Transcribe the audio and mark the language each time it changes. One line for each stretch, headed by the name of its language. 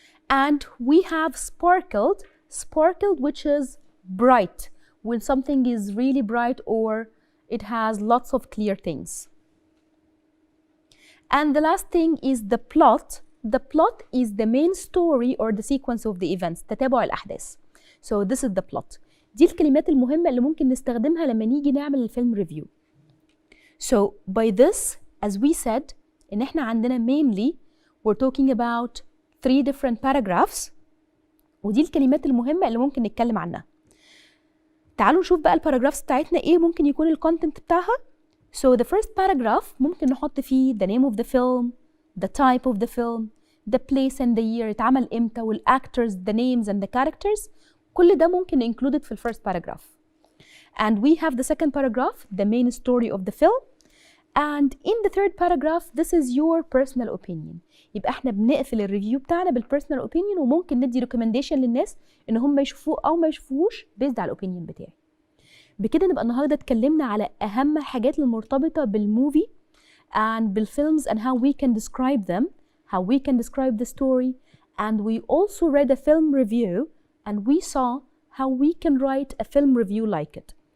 English: And we have sparkled. Sparkled, which is bright, when something is really bright or it has lots of clear things. And the last thing is the plot. The plot is the main story or the sequence of the events.
Arabic: تتابع الأحداث.
English: So this is the plot.
Arabic: دي الكلمات المهمة اللي ممكن نستخدمها لما نيجي نعمل الفيلم ريفيو.
English: So by this, as we said,
Arabic: إن إحنا عندنا
English: mainly we're talking about 3 different paragraphs.
Arabic: ودي الكلمات المهمة اللي ممكن نتكلم عنها. تعالوا نشوف بقى الباراجرافز بتاعتنا إيه ممكن يكون الكونتنت بتاعها.
English: So the first paragraph
Arabic: ممكن نحط فيه
English: the name of the film, the type of the film, the place and the year,
Arabic: اتعمل امتى,
English: والactors, the names and the characters.
Arabic: كل ده ممكن included في first paragraph.
English: And we have the second paragraph, the main story of the film. And in the third paragraph, this is your personal opinion.
Arabic: يبقى احنا بنقفل الريفيو بتاعنا بالpersonal opinion وممكن ندي recommendation للناس ان هم يشوفوه او ما يشوفوهوش based على الopinion بتاعي. بكده نبقى النهارده اتكلمنا على اهم الحاجات المرتبطه بالموفي
English: and بالفيلمز and how we can describe them, how we can describe the story, and we also read a film review and we saw how we can write a film review like it.